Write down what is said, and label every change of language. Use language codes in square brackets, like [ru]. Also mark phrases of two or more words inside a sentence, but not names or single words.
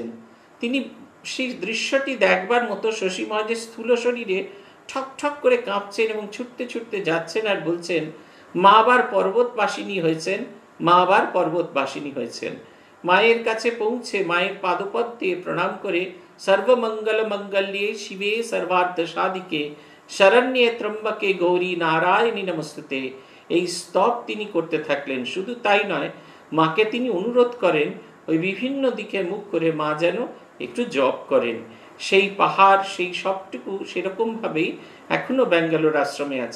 [bn] তিনি সেই দৃশ্যটি দেখবার মতো শশী মহারাজের স্থূল শরীরে ঠক ঠক করে কাঁপছেন এবং ছুটতে ছুটতে যাচ্ছেন আর বলছেন মা আবার পর্বতবাসিনী হয়েছেন, মা আবার পর্বতবাসিনী হয়েছেন। মায়ের কাছে পৌঁছে মায়ের পাদপদ্মে প্রণাম করে [sa] সর্বমঙ্গল মঙ্গল্যে শিবে সর্বার্থ সাধিকে শরণ্যে ত্রম্বকে গৌরী নারায়ণী নমস্তুতে [bn] এই স্তব তিনি করতে থাকলেন। শুধু তাই নয়, মাকে তিনি অনুরোধ করেন ওই বিভিন্ন দিকে মুখ করে মা যেন একটু জপ করেন। সেই পাহাড় সেই সবটুকু সেরকমভাবেই এখনো ব্যাঙ্গালোর আশ্রমে আছে।